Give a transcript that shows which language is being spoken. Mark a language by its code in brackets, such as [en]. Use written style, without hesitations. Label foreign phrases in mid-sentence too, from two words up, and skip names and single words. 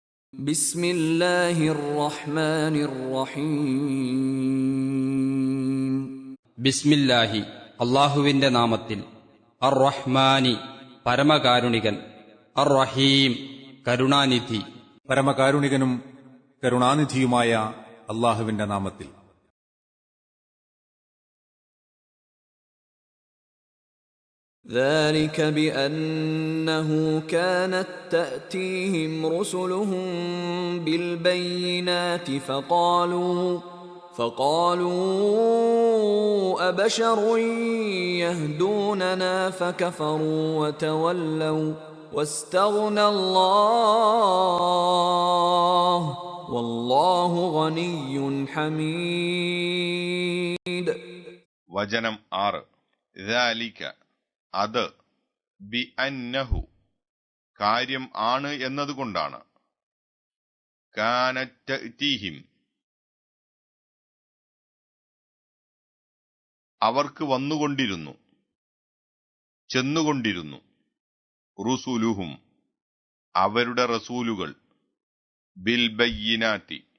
[ar] بسم الله الرحمن الرحيم [ml] ബിസ്മില്ലാഹി അള്ളാഹുവിന്റെ നാമത്തിൽ. [ar] الرحمن [ml] പരമകാരുണികൻ, [ar] الرحيم [ml] കരുണാനിധി. പരമകാരുണികനും കരുണാനിധിയുമായ അള്ളാഹുവിന്റെ നാമത്തിൽ. [ar] ذلك بأنه كانت تأتيهم رسلهم بالبينات فقالوا أبشر يهدوننا فكفروا وتولوا واستغنى الله والله غني حميد. [ml] വചനം 6. ذَلِكَ അത്, [ar] بأنه [ml] കാര്യം ആണ് എന്നതുകൊണ്ടാണ്, [ar] كانت تأتيهم [ml] അവർക്ക് വന്നുകൊണ്ടിരുന്നു, ചെന്നുകൊണ്ടിരുന്നു, റുസുലുഹും അവരുടെ റസൂലുകൾ, [ar] بالبينات